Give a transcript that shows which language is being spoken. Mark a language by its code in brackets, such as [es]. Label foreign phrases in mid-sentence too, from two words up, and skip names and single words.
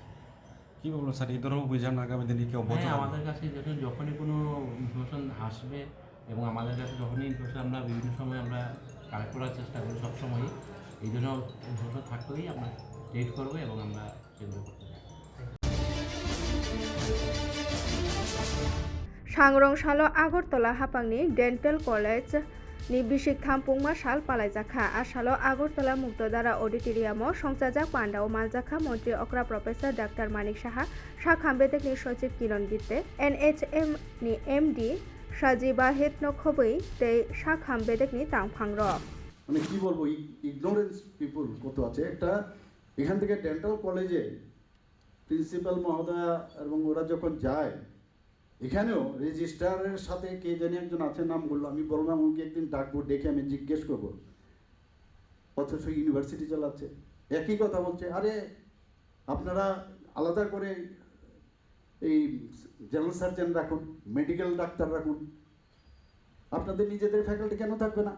[bn] কী বলবো স্যার, এই ধরনের অভিযান আগামী দিনে কি অব্যাহত থাকবে? আমাদের কাছে যখনই কোনো ইনফরমেশন আসবে এবং আমাদের কাছে যখনই ইনফরমেশন আমরা বিভিন্ন সময় আমরা কালেক্ট করার চেষ্টা করি সবসময়ই, এই জন্য ইনফরমেশন থাকলেই আমরা ট্রিট করবো এবং আমরা সেগুলো করতে পারি। [trp] सांग्रंसालो आगरतला हापांनि डेन्टेल कलेज नि बिसिक थामपुंमा साल पालायजाखा आसालो आगरतला मुक्तधारा अडिटोरियामो संचाजाक पान्डाव मालजाखा मंत्री अक्रा प्रोफेसर डाक्टर मानिक साहा शाखाम बेदेकनि सचिव किरण गित्ते NHM नि MD साजिबा हेतनो खबै तै शाखाम बेदेकनि तांफांर [bn] মানে কি বলবো, [en] ignorance people [bn] কত আছে। একটা এখান থেকে ডেন্টাল কলেজে প্রিন্সিপাল মহোদয়া এবং ওরা যখন যায় এখানেও রেজিস্ট্রারের সাথে কে জানি একজন আছে, নাম বললো, আমি বললাম ওকে একদিন ডাকবো, ডেকে আমি জিজ্ঞেস করবো, অথচ ইউনিভার্সিটি চালাচ্ছে, একই কথা বলছে, আরে আপনারা আলাদা করে এই [en] general surgeon [bn] রাখুন, [en] medical doctor [bn] রাখুন, আপনাদের নিজেদের ফ্যাকাল্টি কেন থাকবে না?